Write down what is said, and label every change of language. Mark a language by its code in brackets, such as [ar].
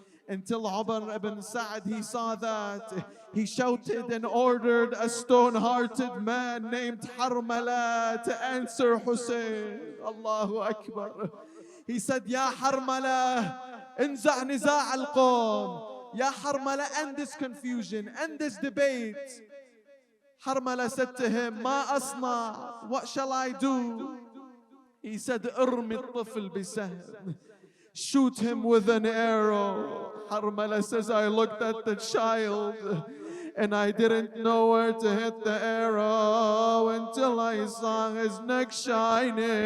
[en] Until Umar ibn Sa'd, he saw that. He shouted and ordered a stone-hearted man named Harmala to answer Hussein. [ar] Allahu Akbar. [en] He said, [ar] Ya Harmala, انزع نزاع القوم. [en] Ya Harmala, end this confusion, end this debate. Harmala said to him, [ar] Ma asna, [en] what shall I do? He said, [ar] ارمي الطفل بسهم. [en] Shoot him with an arrow. Harmala says, I looked at the child and I didn't know where to hit the arrow until I saw his neck shining.